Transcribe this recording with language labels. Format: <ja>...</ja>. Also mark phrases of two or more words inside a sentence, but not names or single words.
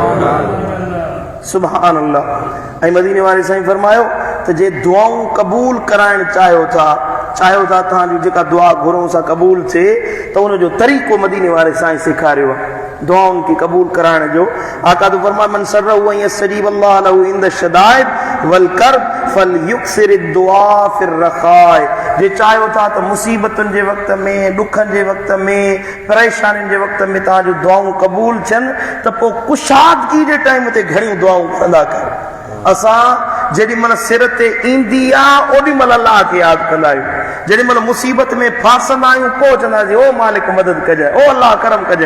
<ar>سبحان الله.</ar> <sd>ऐं मदीने वारे साईं फरमायो त जे दुआऊं क़बूल कराइण चाहियो था तव्हांजी जेका दुआ घुरूं सां क़बूल थिए त उनजो तरीक़ो मदीने वारे साईं सेखारियो आहे दुआउनि खे क़बूल कराइण जो। आका तो फरमाए</sd> <ar>من سره أن يستجيب الله له عند الشدائد والكرب فليكثر الدعاء في الرخاء,</ar> <sd>जे चाहियो था त मुसीबतुनि जे वक़्त में, ॾुखनि जे वक़्त में, परेशानियुनि जे वक़्त में तव्हांजो दुआऊं क़बूल थियनि त पोइ कुशादगी जे टाइम ते घणियूं दुआऊं कंदा कयो। असां जेॾी महिल सिर ते ईंदी आहे ओॾी महिल अल्लाह खे यादि कंदा आहियूं, जेॾी महिल मुसीबत में फासंदा आहियूं पोइ चवंदासीं ओ मालिक मदद कजांइ, ओ अल्लाह करम कजांइ।</sd>